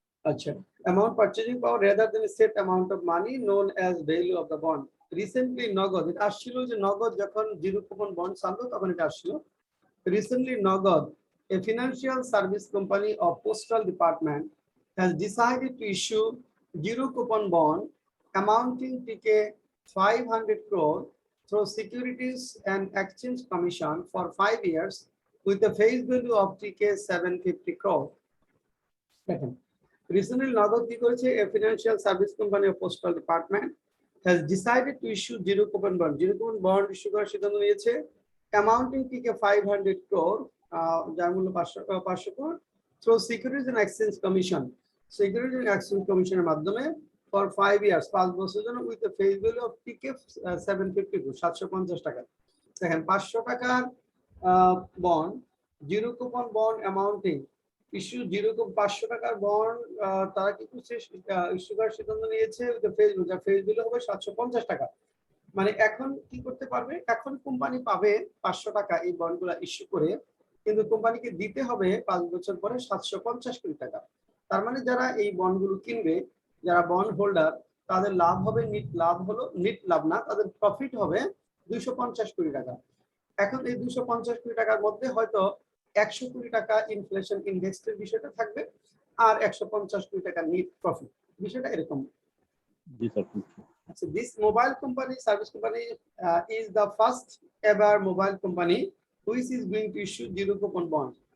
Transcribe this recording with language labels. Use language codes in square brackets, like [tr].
[en] আচ্ছা, amount purchasing power rather than set amount of money known as value of the bond. [bn] Recently নগদ, এটা আসছিল যে নগদ যখন জিরো কুপন বন্ড ছাড়লো তখন এটা আসছিল। [en] Recently, Nagad, a financial service company of postal department, has decided to issue zero coupon bond amounting to 500 crore through Securities and Exchange Commission for 5 years with a face value of 750 crore. Second, recently Nagad [bn] কি করেছে, [en] a financial service company of postal department has decided to issue zero coupon bond. Zero coupon bond issue [bn] করার সিদ্ধান্ত নিয়েছে [en] amounting to 500 crore, [bn] যার মূল্য 500 crore [en] through Securities and Exchange Commission, Securities and Exchange Commission [bn] এর মাধ্যমে [en] for 5 years, [bn] 5 বছরের জন্য [en] with a face value of 750 crore, [bn] 750 টাকা। দেখেন 500 টাকার bond, zero coupon bond amounting issue, zero 500 টাকার বন্ড তারা কি করছে, ইস্যু করার সিদ্ধান্ত নিয়েছে [en] with a face value, [bn] যার ফেস ভ্যালু হবে 750 টাকা। মানে এখন কি করতে পারবে, এখন কোম্পানি পাবে 500 টাকা এই বন্ডগুলা ইস্যু করে, কিন্তু কোম্পানিকে দিতে হবে 5 বছর পরে 750 কোটি টাকা। তার মানে যারা এই বন্ডগুলো কিনবে, যারা বন্ড হোল্ডার, তাদের লাভ হবে, নিট লাভ হলো, নিট লাভ না, তাদের প্রফিট হবে 250 কোটি টাকা। এখন এই 250 কোটি টাকার মধ্যে হয়তো 100 কোটি টাকা ইনফ্লেশন ইন্ডেক্সের বিষয়টা থাকবে, আর 150 কোটি টাকা নিট প্রফিট, বিষয়টা এরকম। জি sir. [en] So this mobile company, service company, is the first ever mobile company which is going to issue zero coupon bond.